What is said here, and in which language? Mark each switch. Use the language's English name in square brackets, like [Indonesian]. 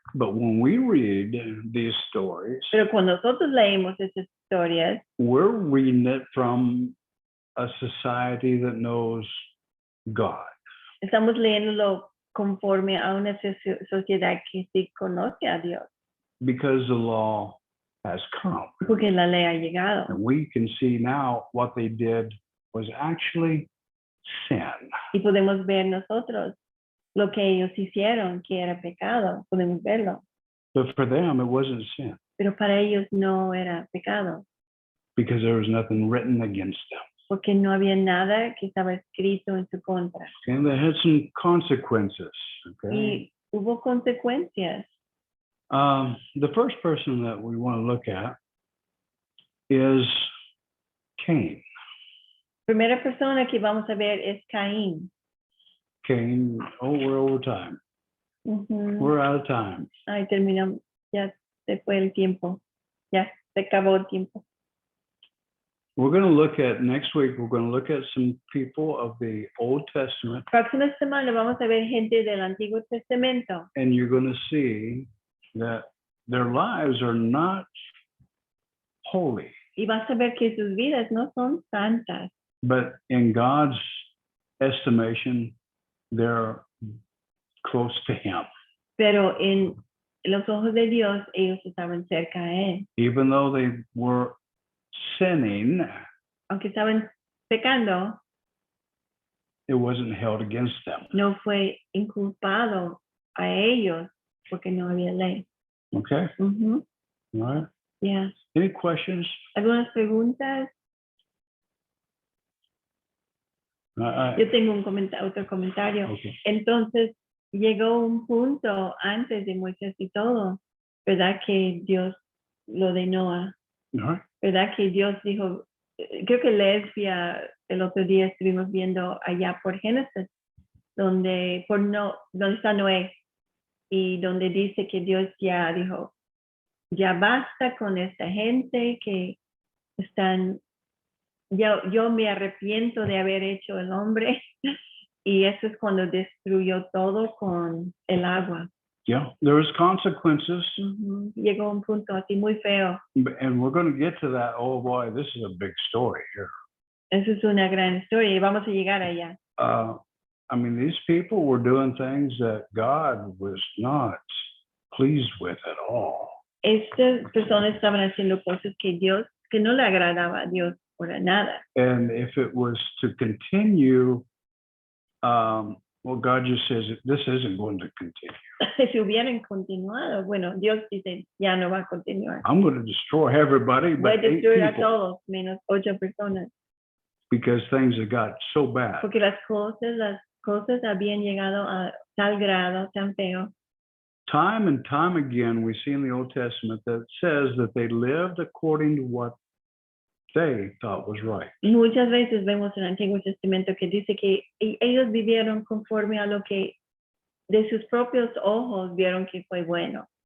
[English] But when we read these stories, [Spanish] Pero cuando nosotros leemos esas historias, [English] we're reading it from a society that knows God. [Spanish] estamos leyéndolo conforme a una sociedad que sí conoce a Dios. [English] Because the law has come. [Spanish] Porque la ley ha llegado. [English] And we can see now what they did was actually sin. [Spanish] Y podemos ver nosotros lo que ellos hicieron, que era pecado. Podemos verlo. [English] But for them, it wasn't sin [Spanish] Pero para ellos no era pecado. [English] because there was nothing written against them. [Spanish] Porque no había nada que estaba escrito en su contra. [English] And they had some consequences. Okay. [Spanish] Y hubo consecuencias. [English] The first person that we want to look at is Cain. [Spanish] Primera persona que vamos a ver es Caín. [English] Cain, oh, we're over time. We're out of time. [Spanish] Ay, terminamos. Ya se fue el tiempo. Ya se acabó el tiempo. [English] We're going to look at next week. We're going to look at some people of the Old Testament. [Spanish] Próxima semana vamos a ver gente del Antiguo Testamento. [English] And you're going to see that their lives are not holy. [Spanish] Y vas a ver que sus vidas no son santas. [English] But in God's estimation, they're close to Him. [Spanish] Pero en los ojos de Dios, ellos estaban cerca a Él. [English] Even though they were sinning, [Spanish] Aunque estaban pecando, [English] it wasn't held against them. [Spanish] no fue inculpado a ellos porque no había ley. [English] Okay? Ujú. All right. Yeah. Any questions? [Spanish] ¿Algunas preguntas? Yo tengo un otro comentario. [English] Okay. [Spanish] Entonces, llegó un punto antes de Moisés y todo, ¿verdad? Que Dios lo de Noah, [English] All right. [Spanish] ¿verdad? Que Dios dijo, creo que Lesbia, el otro día estuvimos viendo allá por Génesis, donde está Noé, y donde dice que Dios ya dijo, ya basta con esta gente que están, yo me arrepiento de haber hecho el hombre. Y eso es cuando destruyó todo con el agua. [English] Yeah, there was consequences. [Spanish] Llegó a un punto así muy feo. [English] And we're going to get to that. Oh boy, this is a big story here. [Spanish] Eso es una gran historia y vamos a llegar allá. [English] I mean, these people were doing things that God was not pleased with at all. [Spanish] Estas personas estaban haciendo cosas que no le agradaba a Dios para nada. [English] And if it was to continue, well, God just says this isn't going to continue. [Spanish] Si hubieran continuado, bueno, Dios dice, ya no va a continuar. [English] I'm going to destroy everybody [Spanish] Voy a [English] but 8 [Spanish] destruir a [English] people [Spanish] todos, menos 8 personas. [English] because things have got so bad. [Spanish] Porque las cosas habían llegado a tal grado, tan feo. [English] Time and time again, we see in the Old Testament that says that they lived according to what they thought was right. [Spanish] Muchas veces vemos en el Antiguo Testamento que dice que ellos vivieron conforme a lo que de sus propios ojos vieron que fue bueno.